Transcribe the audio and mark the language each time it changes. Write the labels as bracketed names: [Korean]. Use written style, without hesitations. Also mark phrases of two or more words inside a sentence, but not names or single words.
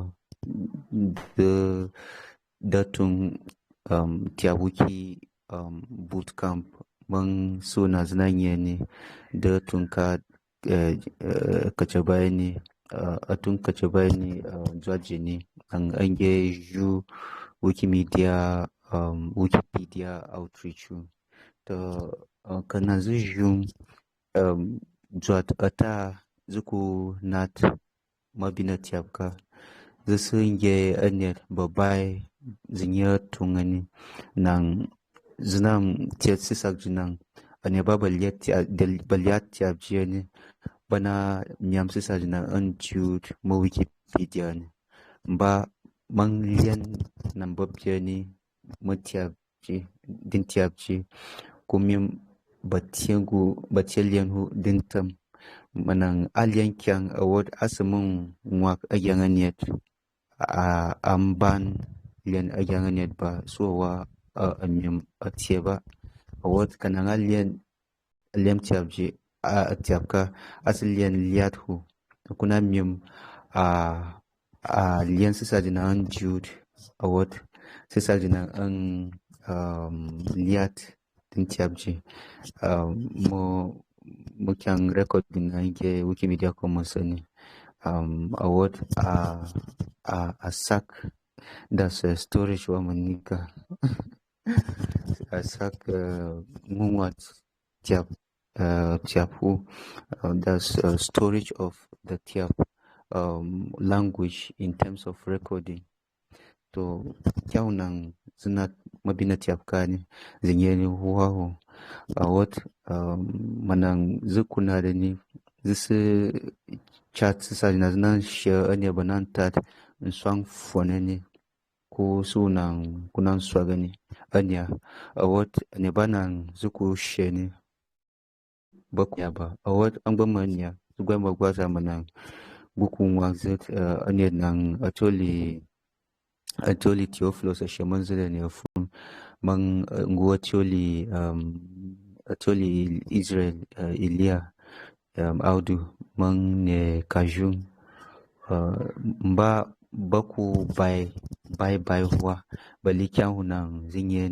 [Tyap] the datung Tyap wiki bootcamp mang suna znanye ne da tunka kacabai ne atun kacabai ne jwaje ne an ange ju [English] wikimedia wikipedia outreach [Tyap] to kana zu jwat ata zuku nat mabina Tyapka zusu nge anet babai zinya tungani nang zinam tiat sisak jinang ane ba baliat Tyap jene bana nyam sisak jinang unjud ma wikipedia ne ba mang lian nam bob jene ma Tyap ji din Tyap ji kumim batelian hu dintam manang alien kyang award asamun ngwak agyanganiet amban lian agyanganiet ba suwa amyam atieba award kanang alien Tyap ji Tyapka aslian liat hu kuna myam lian sisa dina an jude award sisa dina an liat din Tyap ji mo kyang recording nge wikimedia commons ni award a sak das storage wa manika a sak ngwat Tyap hu [English] that's storage of the Tyap language in terms of recording [Tyap] to kyaunang zina mabina Tyapka ni zinyeni huwahu award manang zukuna da ni zisu chat sisa na zina share ane banan tat nswang fone ni ko sunang kunan swaga ni anya award ane banan zuku share ni bakunya ba award an bamanya zugwa magwaza manang gukun zit ane nang atoli Theophilus a shaman zida ne fun man nguwa atoli Israel Ilya Audu man ne kajun mba baku bai huwa bali kyan hunan zinye